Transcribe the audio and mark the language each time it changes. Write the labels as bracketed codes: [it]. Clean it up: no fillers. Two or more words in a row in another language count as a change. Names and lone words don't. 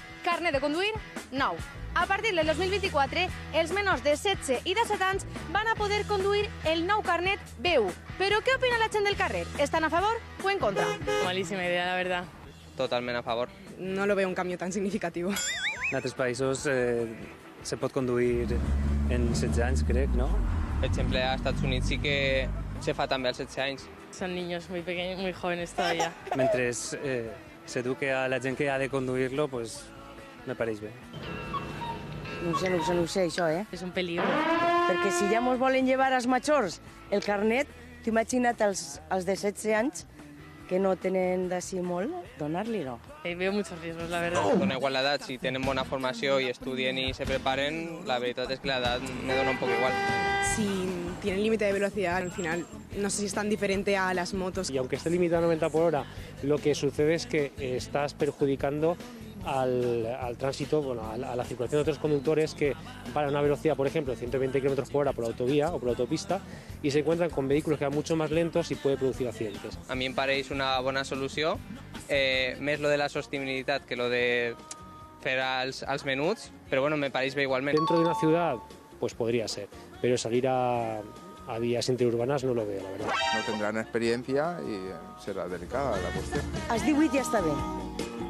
[ca] Carnet de conduir nou. A partir del 2024, els menors de 16 i 17 anys van a poder conduir el nou carnet B1. Però què opina la gent del carrer? ¿Estan a favor o en contra? [es] Malísima idea, la verdad. [ca] Totalment a favor. [es] No lo veo un cambio tan significativo. [ca] En altres països se pot conduir en 16 anys, crec, no? Per exemple, a Estats Units sí que se fa també als 16 anys. [es] Son niños muy pequeños, muy jóvenes todavía. [ca] Mentre s'eduque a la gent que ha de conduir-lo, pues, me pareix bé. No ho sé, això, [es] Es un peligro. [ca] Perquè si ja mos volen llevar als majors el carnet, t'imagina't els de 16 anys que no tenen d'ací molt, donar-li-lo. [es] Veo muchos riesgos, la verdad. [ca] Dona igual l'edat, si tenen bona formació i estudien i se preparen, la veritat és que l'edat me dona un poc igual. [es] Si tienen límite de velocidad, al final no sé si es tan diferente a las motos. Y aunque esté limitado a 90 por hora, lo que sucede es que estás perjudicando al tránsito, bueno, a la circulación de otros conductores que van a una velocidad, por ejemplo, de 120 km por hora por la autovía o por la autopista y se encuentran con vehículos que van mucho más lentos y puede producir accidentes. [ca] A mi em pareix una bona solució, més lo de la sostenibilitat que lo de fer als menuts, però bueno, me pareix bé igualment. [es] Dentro de una ciudad, pues podría ser, pero salir a vías interurbanas no lo veo, la verdad. No tendrán experiencia y será delicada la cuestión. [ca] Els 18 ja està bé.